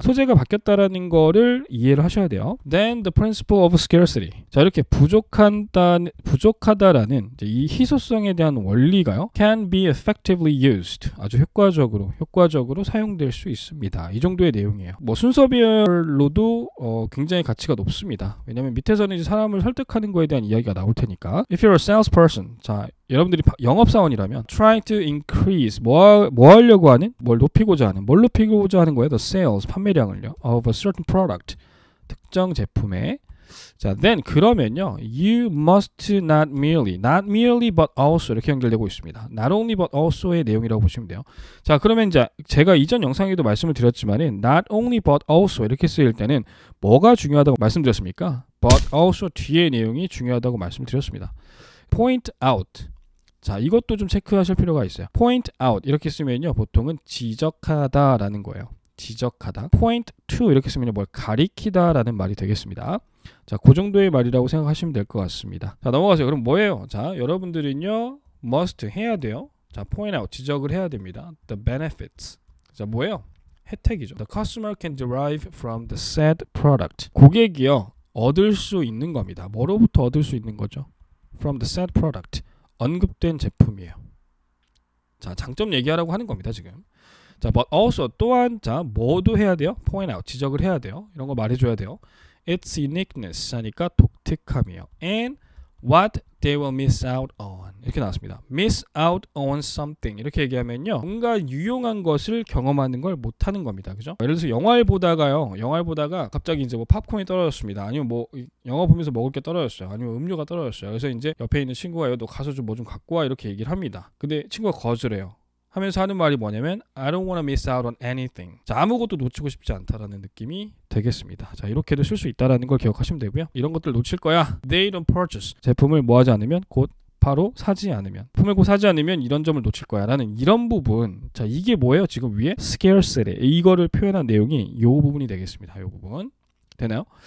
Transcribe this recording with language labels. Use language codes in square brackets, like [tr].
[ko] 소재가 바뀌었다라는 거를 이해를 하셔야 돼요. [en] Then the principle of scarcity, 자, 이렇게 부족하다라는 이 희소성에 대한 원리가요, can be effectively used, [ko] 아주 효과적으로 사용될 수 있습니다. 이 정도의 내용이에요. 뭐 순서별로도 굉장히 가치가 높습니다. 왜냐면 밑에서는 이제 사람을 설득하는 거에 대한 이야기가 나올 테니까. [en] If you're a salesperson, 자, [ko] 여러분들이 영업사원이라면 [en] trying to increase, 뭘 높이고자 하는 거예요? The sales, 판매량을요, of a certain product, [ko] 특정 제품에 자, then 그러면요. [en] You must not merely but also [ko] 이렇게 연결되고 있습니다. Not only but also의 내용이라고 보시면 돼요. 자, 그러면 이제 제가 이전 영상에도 말씀을 드렸지만은 not only but also 이렇게 쓰일 때는 뭐가 중요하다고 말씀드렸습니까? But also 뒤의 내용이 중요하다고 말씀드렸습니다. [en] Point out. [ko] 자, 이것도 좀 체크하실 필요가 있어요. Point out 이렇게 쓰면요. 보통은 지적하다라는 거예요. 지적하다. Point to 이렇게 쓰면 뭘 가리키다라는 말이 되겠습니다. 자, 그 정도의 말이라고 생각하시면 될 것 같습니다. 자, 넘어가세요. 그럼 뭐예요? 자, 여러분들은요, must 해야 돼요. 자, point out 지적을 해야 됩니다. The benefits. 자, 뭐예요? 혜택이죠. [en] The customer can derive from the said product. [ko] 고객이요, 얻을 수 있는 겁니다. 뭐로부터 얻을 수 있는 거죠? [en] From the said product. [ko] 언급된 제품이에요. 자, 장점 얘기하라고 하는 겁니다, 지금. 자, but also 또한 자, 뭐도 해야 돼요? point out 지적을 해야 돼요. 이런 거 말해줘야 돼요. Its uniqueness 하니까 독특함이에요. [en] And what they will miss out on [ko] 이렇게 나왔습니다. Miss out on something 이렇게 얘기하면요, 뭔가 유용한 것을 경험하는 걸 못하는 겁니다. 그죠? 예를 들어서 영화를 보다가 갑자기 이제 뭐 팝콘이 떨어졌습니다. 아니면 뭐 영화 보면서 먹을 게 떨어졌어요. 아니면 음료가 떨어졌어요. 그래서 이제 옆에 있는 친구가 너 가서 좀 뭐 좀 갖고 와 이렇게 얘기를 합니다. 근데 친구가 거절해요. 하면서 하는 말이 뭐냐면 [en] I don't want to miss out on anything. [ko] 자, 아무것도 놓치고 싶지 않다라는 느낌이 되겠습니다. 자, 이렇게도 쓸 수 있다라는 걸 기억하시면 되고요. 이런 것들 놓칠 거야. [en] They don't purchase. [ko] 제품을 뭐 하지 않으면 곧 바로 사지 않으면. 품을 곧 사지 않으면 이런 점을 놓칠 거야 라는 이런 부분. 자, 이게 뭐예요? 지금 위에 scarcity. 이거를 표현한 내용이 이 부분이 되겠습니다. 이 부분. 되나요?